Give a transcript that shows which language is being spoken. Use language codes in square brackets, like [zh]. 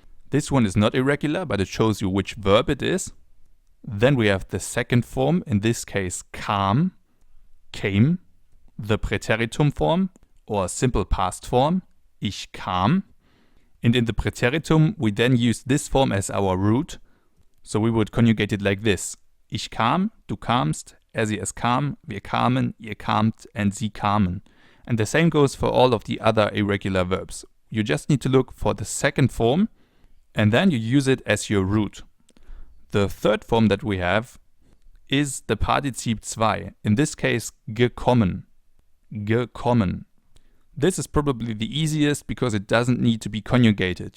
[en] This one is not irregular, but it shows you which verb it is. Then we have the second form, in this case kam, came. The Präteritum form, or simple past form, ich kam. And in the Präteritum, we then use this form as our root. So we would conjugate it like this. [de] Ich kam, du kamst, es kam, wir kamen, ihr kamt, and sie kamen. [en] And the same goes for all of the other irregular verbs. You just need to look for the second form, and then you use it as your root. The third form that we have is the Partizip 2, in this case gekommen. Gekommen. This is probably the easiest because it doesn't need to be conjugated.